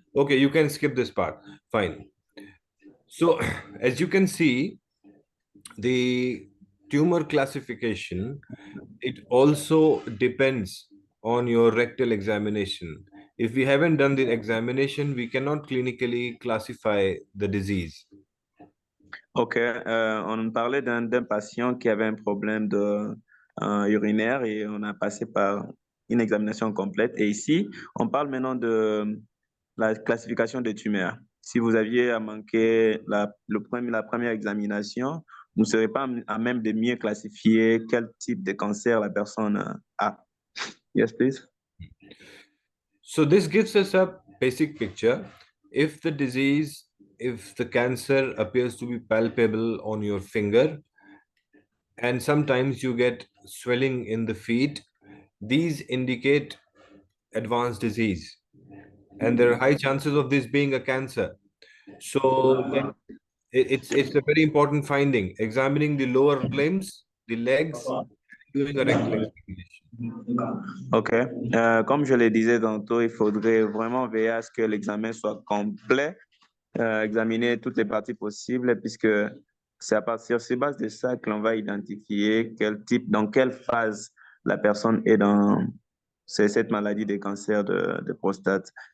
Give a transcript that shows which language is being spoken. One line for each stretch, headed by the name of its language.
English: Okay, you can skip this part. Fine. So, as you can see, the tumor classification, it also depends on your rectal examination. If we haven't done the examination, we cannot clinically classify the disease.
French: Ok, on parlait d'un patient qui avait un problème urinaire et on a passé par une examination complète. Et ici, on parle maintenant de la classification des tumeurs. Si vous aviez à manquer la première examination, vous ne serez pas à même de mieux classifier quel type de cancer la personne a.
English: Yes, please. So this gives us a basic picture. If the cancer appears to be palpable on your finger, and sometimes you get swelling in the feet, these indicate advanced disease. And there are high chances of this being a cancer. So then it's a very important finding. Examining the lower limbs, the legs, doing a rectal examination? OK.
French: Comme je le disais tantôt, il faudrait vraiment veiller à ce que l'examen soit complet, examiner toutes les parties possibles, puisque c'est à partir sur base de ça que l'on va identifier quel type, dans quelle phase la personne est dans cette maladie de cancer de prostate.